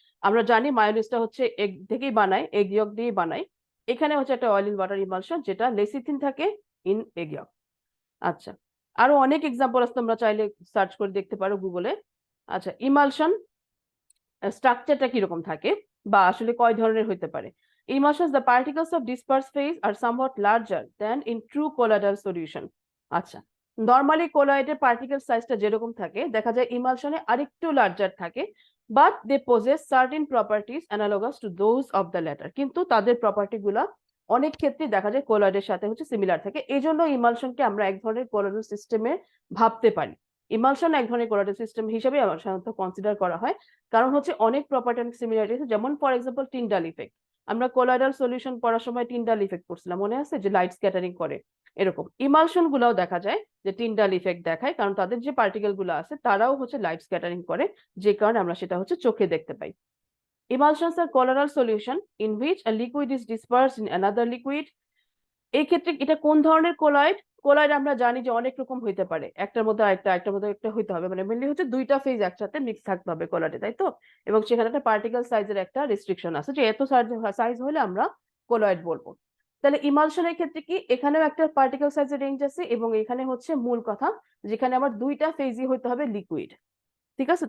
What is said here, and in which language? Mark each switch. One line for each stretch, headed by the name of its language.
Bangla: আমরা জানি মায়োনিজটা হচ্ছে এগ থেকেই বানায়, এগ ইয়ক দিয়ে বানায়। এখানে হচ্ছে একটা অয়েল ইন ওয়াটার ইমালশন যেটা লেসিথিন থাকে ইন এগ ইয়ক। আচ্ছা, আরো অনেক এক্সাম্পল আছে, তোমরা চাইলে সার্চ করে দেখতে পারো গুগলে। আচ্ছা, ইমালশন স্ট্রাকচারটা কিরকম থাকে বা আসলে কয় ধরনের হইতে পারে?
English: Emulsions, the particles of dispersed phase are somewhat larger than in true colloidal solution.
Bangla: আচ্ছা, নরমালি কোলয়েডের পার্টিকেল সাইজটা যেরকম থাকে দেখা যায় ইমালশনে আরেকটু লার্জার থাকে,
English: but they possess certain properties analogous to those of the latter,
Bangla: কিন্তু তাদের প্রপার্টি গুলা অনেক ক্ষেত্রে দেখা যায় কোলয়েডের সাথে হচ্ছে সিমিলার থাকে। এই জন্য ইমালশনকে আমরা এক ধরনের কোলয়েডাল সিস্টেমে ভাবতে পারি। ইমালশন এক ধরনের কোলয়েডাল সিস্টেম হিসেবে সাধারণত কনসিডার করা হয়, কারণ হচ্ছে অনেক প্রপার্টি অনেক সিমিলারিটি আছে। যেমন ফর এক্সাম্পল টিন্ডাল ইফেক্ট, আমরা কোলয়েডাল সলিউশন পড়ার সময় টিন্ডাল ইফেক্ট পড়ছিলাম, মনে আছে? যে লাইট স্ক্যাটারিং করে। এরকম ইমালশন গুলাও দেখা যায় যে টিন্ডাল ইফেক্ট দেখায়, কারণ তাদের যে পার্টিকেল গুলো আছে তারাও হচ্ছে লাইট স্ক্যাটারিং করে, যে কারণে আমরা সেটা হচ্ছে চোখে দেখতে পাই।
English: Emulsions are colloidal solution in which a liquid is dispersed in another liquid.
Bangla: এই ক্ষেত্রে এটা কোন ধরনের কোলয়েড? কোলয়েড আমরা জানি যে অনেক রকম হইতে পারে, একটার মধ্যে আরেকটা, একটার মধ্যে একটা হইতে হবে, মানে মেনলি হচ্ছে দুইটা ফেজ একসাথে মিক্স থাকতে হবে কোলয়েডে, তাই তো? এবং সেখানে একটা পার্টিকেল সাইজের একটা রেস্ট্রিকশন আছে যে এত সাইজ হলে আমরা কোলয়েড বলবো। তাহলে ইমালশনের ক্ষেত্রে কি এখানেও একটা পার্টিকেল সাইজের রেঞ্জ আছে, এবং এখানে হচ্ছে মূল কথা যেখানে আমার দুইটা ফেজই হইতে হবে লিকুইড, ঠিক আছে?